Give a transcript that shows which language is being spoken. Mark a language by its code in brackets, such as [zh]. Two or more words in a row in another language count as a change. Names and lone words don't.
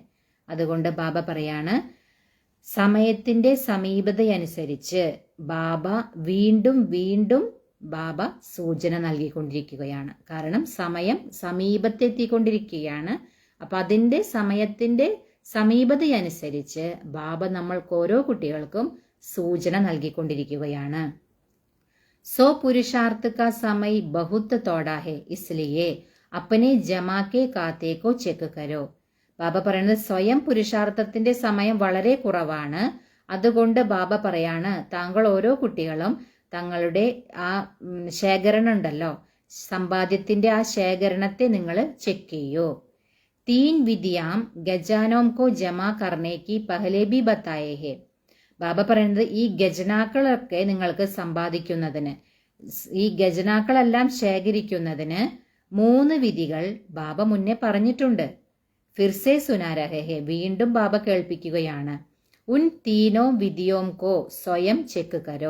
[ml] അതുകൊണ്ട് ബാബ പറയാണ് സമയത്തിന്റെ സമീപതയനുസരിച്ച് ബാബ വീണ്ടും വീണ്ടും ബാബ സൂചന നൽകിക്കൊണ്ടിരിക്കുകയാണ്. കാരണം സമയം സമീപത്തെത്തിക്കൊണ്ടിരിക്കുകയാണ്. അപ്പൊ അതിന്റെ സമയത്തിന്റെ സമീപതയനുസരിച്ച് ബാബ നമ്മൾക്ക് ഓരോ കുട്ടികൾക്കും സൂചന നൽകിക്കൊണ്ടിരിക്കുകയാണ്. [hi] सो पुरुषार्थ का समय बहुत थोड़ा है, इसलिए अपने जमा के खाते को ചെക്ക് करो. [ml] ബാബ പറയുന്നത് സ്വയം പുരുഷാർത്ഥത്തിന്റെ സമയം വളരെ കുറവാണ്. അതുകൊണ്ട് ബാബ പറയാണ്, താങ്കൾ ഓരോ കുട്ടികളും തങ്ങളുടെ ആ ശേഖരണം ഉണ്ടല്ലോ, സമ്പാദ്യത്തിന്റെ ആ ശേഖരണത്തെ നിങ്ങൾ ചെക്ക് ചെയ്യൂ. [hi] तीन विधियां गजानों को जमा करने की पहले भी बताए हैं. [ml] ബാബ പറയുന്നത് ഈ ഖജനാക്കളൊക്കെ നിങ്ങൾക്ക് സമ്പാദിക്കുന്നതിന്, ഈ ഖജനാക്കളെല്ലാം ശേഖരിക്കുന്നതിന് 3 വിധികൾ ബാബ മുന്നേ പറഞ്ഞിട്ടുണ്ട്. [hi] फिर से सुना रहे हैं, [ml] വീണ്ടും ബാബ കേൾപ്പിക്കുകയാണ്. [hi] उन तीनों विधियों को स्वयं ചെക്ക് करो.